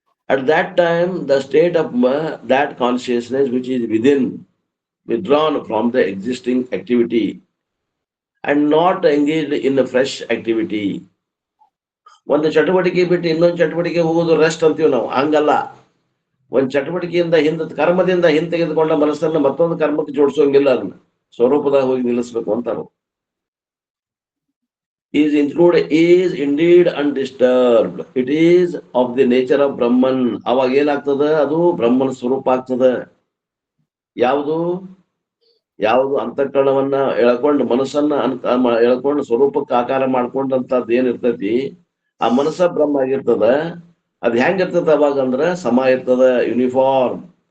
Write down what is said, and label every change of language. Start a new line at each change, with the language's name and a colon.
English: At that time, the state of that consciousness which is withdrawn from the existing activity and not engaged in a fresh activity.
Kannada: ಒಂದು ಚಟುವಟಿಕೆ ಬಿಟ್ಟು ಇನ್ನೊಂದು ಚಟುವಟಿಕೆ ಹೋಗೋದು rest ಅಂತೀವಿ ನಾವು. ಹಂಗಲ್ಲ. ಒಂದು ಚಟುವಟಿಕೆಯಿಂದ ಕರ್ಮದಿಂದ ಹಿಂತೆಗೆದುಕೊಂಡ ಮನಸ್ಸನ್ನು ಮತ್ತೊಂದು ಕರ್ಮಕ್ಕೆ ಜೋಡಿಸೋಂಗಿಲ್ಲ. ಅದನ್ನ ಸ್ವರೂಪದಾಗ ಹೋಗಿ ನಿಲ್ಲಿಸ್ಬೇಕು ಅಂತಾರು.
English: is indeed undisturbed. It is of the nature of Brahman.
Kannada: ಅವಾಗ ಏನಾಗ್ತದ? ಅದು ಬ್ರಹ್ಮನ ಸ್ವರೂಪ ಆಗ್ತದ. ಯಾವುದು ಅಂತಃಕರಣವನ್ನ ಎಳ್ಕೊಂಡು, ಮನಸ್ಸನ್ನ ಎಳ್ಕೊಂಡು ಸ್ವರೂಪಕ್ಕೆ ಆಕಾರ ಮಾಡ್ಕೊಂಡಂತದ್ದು ಏನಿರ್ತೈತಿ, ಆ ಮನಸ್ಸ ಬ್ರಹ್ಮ ಆಗಿರ್ತದ. ಅದ್ ಹೆಂಗಿರ್ತದ ಅವಾಗ ಅಂದ್ರ ಸಮ ಇರ್ತದ, ಯೂನಿಫಾರ್ಮ್.